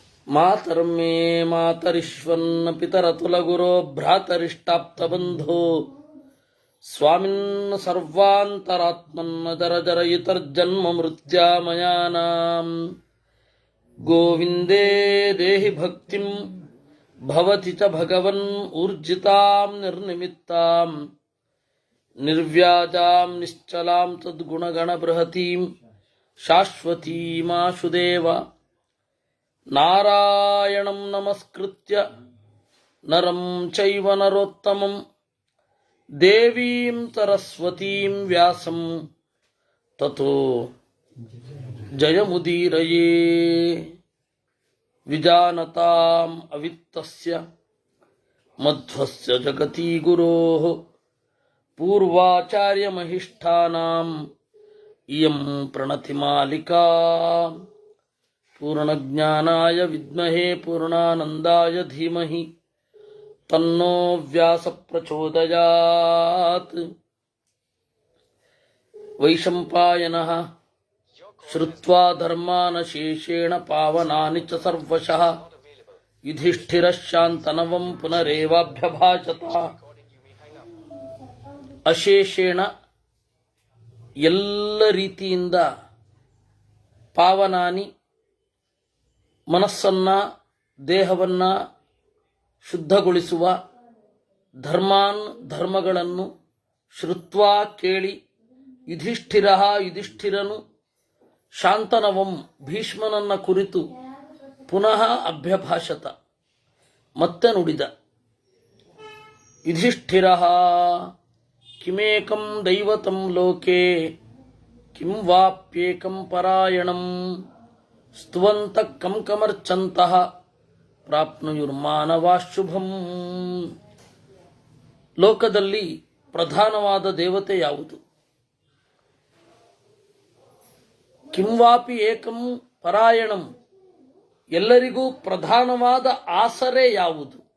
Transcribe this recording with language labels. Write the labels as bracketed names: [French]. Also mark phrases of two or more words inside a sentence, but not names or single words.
[Sanskrit] ಮಾತರ್ಮೇ ಮಾತರಿಶ್ವನ್ನ ಪಿತರತುಲಗುರೋ ಭ್ರಾತರಿಷ್ಟಾಪ್ತಬಂಧೋ ಸ್ವಾಮಿನ್ ಸರ್ವಾಂತರಾತ್ಮನ್ನ ಜರ ಜರಯಿತರ್ಜನ್ಮ ಮೃತ್ಯಾಮಯಾನಾಂ ಗೋವಿಂದೇ ದೇಹಿ ಭಕ್ತಿಂ ಭವತಿ ಚ ಭಗವನ್ ಊರ್ಜಿತಾಂ ನಿರ್ನಿಮಿತ್ತಾಂ ನಿರ್ವ್ಯಾಜಾಂ ನಿಶ್ಚಲಾಂ ತದ್ಗುಣಗಣಬೃಹತೀಂ ಶಾಶ್ವತೀಮಾಶುದೇವ ನಾರಾಯಣಂ ನಮಸ್ಕೃತ್ಯ ನರಂ ಚೈವ ನರೋತ್ತಮಂ ದೇವೀಂ ಸರಸ್ವತೀಂ ವ್ಯಾಸಂ ತತೋ ಜಯಮುದೀರಯೇ ವಿಜಾನತಾಂ ಅವಿತ್ತಸ್ಯ ಮಧ್ವಸ್ಯ ಜಗತಿ ಗುರೋಃ ಪೂರ್ವಾಚಾರ್ಯಮಹಿಷ್ಠಾನಾಂ ಇಯಂ ಪ್ರಣತಿಮಾಲಿಕಾ ಪೂರ್ಣಜ್ಞಾನಾಯ ವಿದ್ಮಹೇ ಪೂರ್ಣಾನಂದಾಯ ಧೀಮಹಿ ತನ್ನೋ ವ್ಯಾಸ ಪ್ರಚೋದಯಾತ್. ವೈಶಂಪಾಯನಃ ಶ್ರುತ್ವಾ ಧರ್ಮಾನ್ ಶೇಷೇಣ ಪಾವನಾನಿ ಚ ಸರ್ವಶಃ ಯುಧಿಷ್ಠಿರಃ ಶಾಂತನವಂ ಪುನರೇವಾಭ್ಯಭಾಷತ. [Kannada] ಅಶೇಷೇಣ ಎಲ್ಲ ರೀತಿಯಿಂದ ಪಾವನಾನಿ ಮನಸ್ಸನ್ನ ದೇಹವನ್ನ ಶುದ್ಧಗೊಳಿಸುವ ಧರ್ಮಾನ್ ಧರ್ಮಗಳನ್ನು ಶ್ರುತ್ವಾ ಕೇಳಿ ಯುಧಿಷ್ಠಿರನು ಶಾಂತನವಂ ಭೀಷ್ಮನನ್ನ ಕುರಿತು [Sanskrit] ಪುನಃ ಅಭ್ಯಭಾಷತ [Kannada] ಮತ್ತೆ ನುಡಿದ. [Sanskrit] ಯುಧಿಷ್ಠಿರ ಕಿಮೇಕಂ ದೈವತಂ ಲೋಕೆ ಕಿಂ ವಾಪ್ಯೇಕಂ ಪರಾಯಣಂ ಸ್ತುವಂತಃ ಕಂ ಕಮರ್ಚಂತಃ ಪ್ರಾಪ್ನುಯುರ್ಮಾನವಾಶುಭಂ. [Kannada] ಲೋಕದಲ್ಲಿ ಪ್ರಧಾನವಾದ ದೇವತೆ ಯಾವುದು? [Sanskrit] ಕಿಂವಾಪಿ ಏಕಂ ಪರಾಯಣಂ, [Kannada] ಎಲ್ಲರಿಗೂ ಪ್ರಧಾನವಾದ ಆಸರೆ ಯಾವುದು?